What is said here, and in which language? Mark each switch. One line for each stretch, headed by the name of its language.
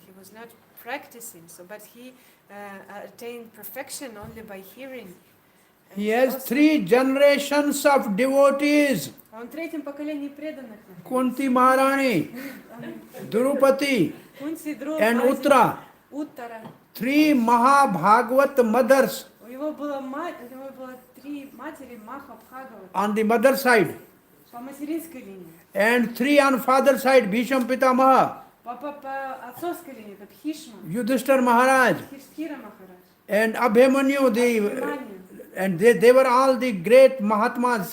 English: He was not practicing, but he attained perfection only by hearing. And He has also- 3 generations of devotees.
Russian: Он в третьем поколении преданных.
English: Kunti Maharani, Drupadi
Russian: Кунти, Друп,
English: and
Russian: Ази,
English: Uttara.
Russian: Уттара.
English: 3 Mahabhagavat mothers
Russian: У него было 3 матери Маха Бхагават
English: on the mother side.
Russian: по материнской линии.
English: And 3 on father side, Bhisham Pitamaha,
Russian: По отцовской линии это Бхишма,
English: Yudhishthir Maharaj,
Russian: Хиштхира Махарадж,
English: and Abhimanyu.
Russian: Абхиманью.
English: And they were all the great Mahatmas.